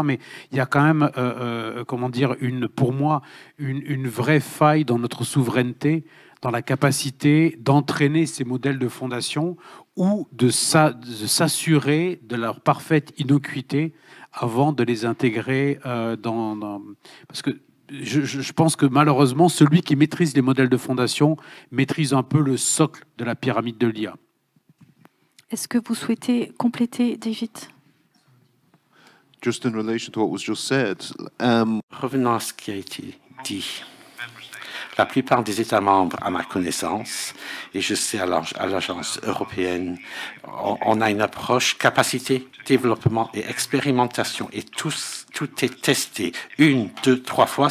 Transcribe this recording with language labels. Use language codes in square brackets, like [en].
[fr] Mais il y a quand même, pour moi, une vraie faille dans notre souveraineté, dans la capacité d'entraîner ces modèles de fondation ou de s'assurer de leur parfaite innocuité avant de les intégrer parce que je pense que malheureusement, celui qui maîtrise les modèles de fondation maîtrise un peu le socle de la pyramide de l'IA. Est-ce que vous souhaitez compléter, David? [en] Just in relation to what was just said, [fr] revenons à ce qui a été dit. La plupart des États membres, à ma connaissance, et je sais à l'agence européenne, on a une approche capacité, développement et expérimentation. Et tout est testé 1, 2, 3 fois.